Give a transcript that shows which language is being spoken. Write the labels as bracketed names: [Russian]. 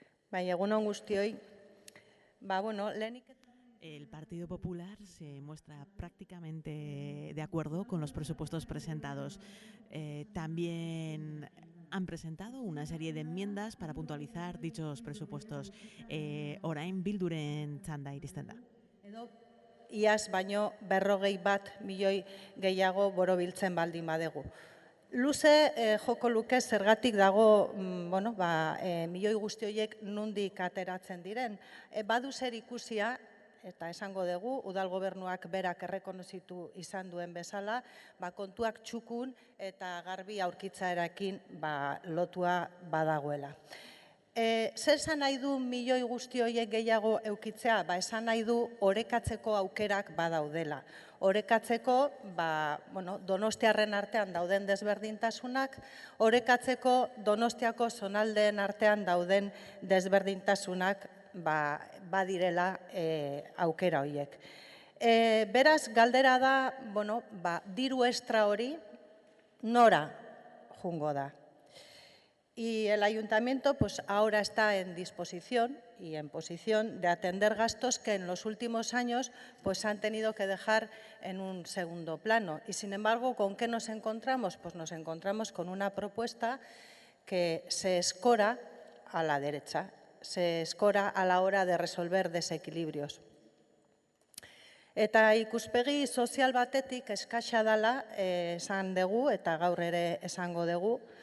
[Basque] Bai, egun on guztioi. Lehenik [Spanish] El Partido Popular se muestra prácticamente de acuerdo con los presupuestos presentados. También han presentado una serie de enmiendas para puntualizar dichos presupuestos. [Basque] Orain Bilduren txanda iristen da. Iaz baino 41 milioi gehiago borobiltzen baldin badegu. Luze joko luke zergatik dago milioi guzti horiek nondik ateratzen diren. Badu zer ikusia, eta esango dugu, udal gobernuak berak errekonozitu izan duen bezala, kontuak txukun eta garbi aurkitzarekin lotua badagoela. Zer esan nahi du milioi guzti horiek gehiago eukitzea? Esan nahi du orekatzeko aukerak badaudela. Orekatzeko Donostiarren artean dauden desberdintasunak, orekatzeko Donostiako zonaldeen artean dauden desberdintasunak badirela aukera horiek. Beraz, galdera da, diru extra hori nora jungo da. [Spanish] Y el ayuntamiento ahora está en disposición y en posición de atender gastos que en los últimos años han tenido que dejar en un segundo plano. Y sin embargo, ¿con qué nos encontramos? Pues nos encontramos con una propuesta que se escora a la derecha, se escora a la hora de resolver desequilibrios. [Basque] Eta ikuspegi sozial batetik eskaxa dela esan dugu eta gaur ere esango dugu.